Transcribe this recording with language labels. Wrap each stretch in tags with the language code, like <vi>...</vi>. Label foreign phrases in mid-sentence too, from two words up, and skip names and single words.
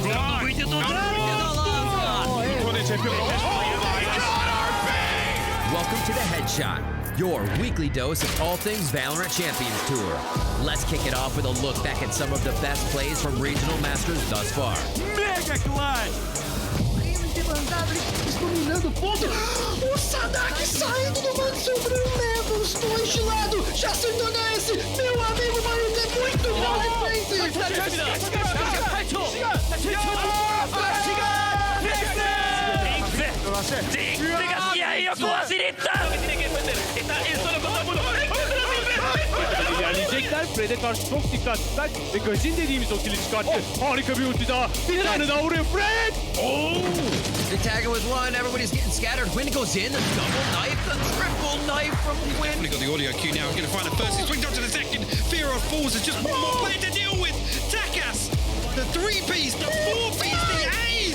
<en>Welcome to the Headshot, your weekly dose of all things Valorant Champions Tour. Let's kick it off with a look back at some of the best plays from Regional Masters thus far. Mega clutch!</en> <pt>Dominando o ponto. O Sadak saindo do manto surpreendendo os dois de lado. Já acertou na S. Meu amigo Maruto é muito bom de frente.</pt> <tr>İlerleyecekler. Fred'e karşı çok dikkatliler. Ve Gajin dediğimiz o kili çıkarttı. Harika bir ulti daha. Bir tane daha vuruyor Fred.</tr> <en>The tagger was one, everybody's getting scattered. Quinn goes in, the double knife, the triple knife from Quinn. We've got the audio cue now. We're going to find the first. He swings on to the second. Fear of Falls is just one more player to deal with. Takas, the three-piece, the four-piece, the A's.</en>